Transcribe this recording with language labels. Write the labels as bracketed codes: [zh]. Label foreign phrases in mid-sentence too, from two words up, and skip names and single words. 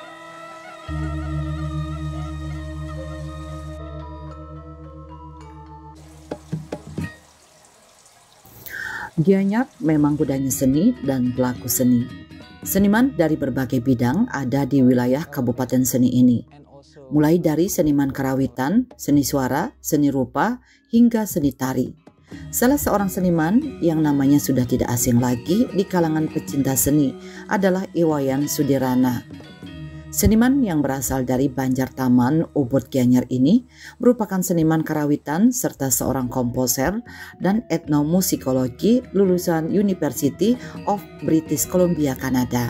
[id] Gianyar memang budaya seni dan pelaku seni. Seniman dari berbagai bidang ada di wilayah Kabupaten Seni ini, mulai dari seniman karawitan, seni suara, seni rupa, hingga seni tari. Salah seorang seniman yang namanya sudah tidak asing lagi di kalangan pecinta seni adalah Iwayan Sudirana. Seniman yang berasal dari Banjartaman, Ubud Gianyar ini merupakan seniman karawitan serta seorang komposer dan etnomusikologi lulusan University of British Columbia, Kanada.